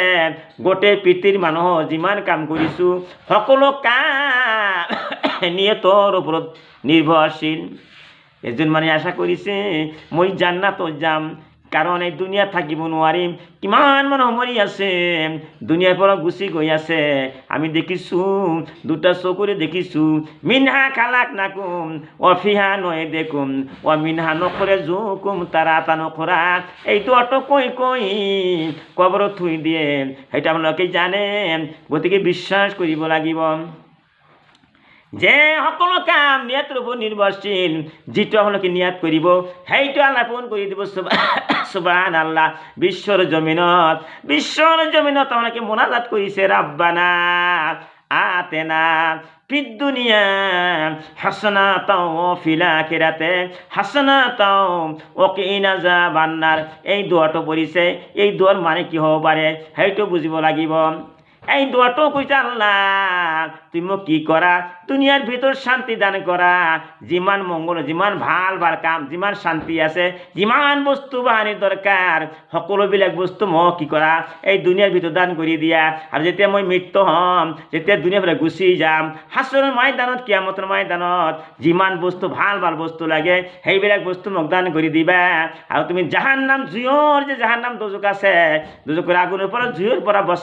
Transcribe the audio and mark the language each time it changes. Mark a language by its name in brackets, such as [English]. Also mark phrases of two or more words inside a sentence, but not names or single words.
[Assamese] গোটেই পৃথিৱীৰ মানুহ যিমান কাম কৰিছো, সকলো কাম নিয়তৰ ওপৰত নিৰ্ভৰশীল। এজন মানুহে আশা কৰিছে, মই জান্নাতত যাম, কাৰণ এই দুনিয়াত থাকিব নোৱাৰিম। কিমান মানুহ মৰি আছে, দুনিয়াৰ পৰা গুচি গৈ আছে। আমি দেখিছো, দুটা চকুৰে দেখিছো, [Arabic] مِنْهَا خَلَقْنَاكُمْ وَفِيهَا نُعِيدُكُمْ وَمِنْهَا نُخْرِجُكُمْ تَارَةً أُخْرَىٰ. [Assamese] এই দুটো কৈ কবৰত থৈ দিয়ে, সেইটো আপোনালোকে জানে। গতিকে বিশ্বাস কৰিব লাগিব যে সকলো কাম নিয়তৰ ওপৰত নিৰ্ভৰশীল। যিটো আপোনালোকে নিয়ত কৰিব, সেইটো আল্লাহ পূৰণ কৰি দিব। সুবহানাল্লাহ। বিশ্বৰ জমিনত আপোনালোকে মোনাজাত কৰিছে, [Arabic] رَبَّنَا آتِنَا فِي الدُّنْيَا حَسَنَةً وَفِي الْآخِرَةِ حَسَنَةً وَقِنَا عَذَابَ النَّارِ. [Assamese] এই দোয়াটো পঢ়িছে। এই দোয়াৰ মানে কি হ'ব পাৰে সেইটো বুজিব লাগিব। এই দোয়াটাও কইছে আল্লাহ তুমি মোক কি করা দুনিয়ার ভিতর শান্তি দান করা যিমান মঙ্গল যিমান ভাল ভাল কাম যিমান শান্তি আছে যিমান বস্তু বাহানির দরকার সকলোবিলাক বস্তু মোক কি করা এই দুনিয়ার ভিতর দান কৰি দিয়া আৰু যেতিয়া মই মৃত্যু হম যেতিয়া দুনিয়াৰ পৰা গুচি যাম হাছৰৰ ময়দানত কিয়ামতৰ ময়দানত যিমান বস্তু ভাল ভাল বস্তু লাগে সেইবিলাক বস্তু মোক দান কৰি দিবা আৰু তুমি জাহান্নাম জুইৰ যে জাহান্নাম দোজক আছে দোজকৰ আগুনৰ পৰা জুইৰ পৰা